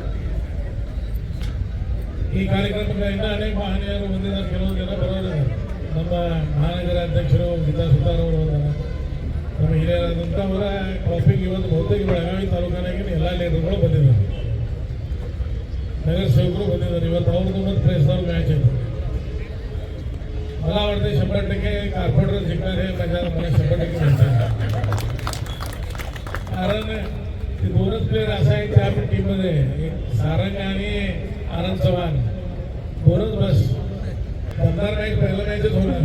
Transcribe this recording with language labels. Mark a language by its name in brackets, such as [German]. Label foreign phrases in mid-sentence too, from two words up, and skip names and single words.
[Kannada] ಈ ಕಾರ್ಯಕ್ರಮಕ್ಕೆ ಇನ್ನೂ ಅನೇಕ ಮಹನೀಯರು ಬಂದಿದ್ದಾರೆ, ಕೆಲವೊಂದು ಜನ ಬರೋದಿದ್ದಾರೆ। ನಮ್ಮ ಮಹಾನಗರ ಅಧ್ಯಕ್ಷರು ಗೀತಾ ಸುತಾರವರು ಹೋದಾರ, ನಮ್ಮ ಹಿರಿಯರಾದಂಥವರ ಟ್ರಾಫಿಗೆ ಇವತ್ತು ಬಹುತೇಕ ಬೆಳಗಾವಿ ತಾಲೂಕಿನಾಗಿನ ಎಲ್ಲ ಲೀಡರ್ಗಳು ಬಂದಿದ್ದಾರೆ, ನಗರ ಸೇವಕರು ಬಂದಿದ್ದಾರೆ। ಇವತ್ತು ಅವ್ರದ್ದು ಮತ್ತು ಪ್ರೆಸ್ದವ್ರ ಮ್ಯಾಚ್ ಇದೆ। [Marathi] मला वाटते 100% कॉर्पोरेटर जिंकणार हे माझ्या मनात 100% कारण ते दोनच प्लेयर असा आहे त्या टीममध्ये, एक सारंग आणि आनंद चव्हाण, दोनच बस दमदार मॅच पहिलं मॅचच होणार।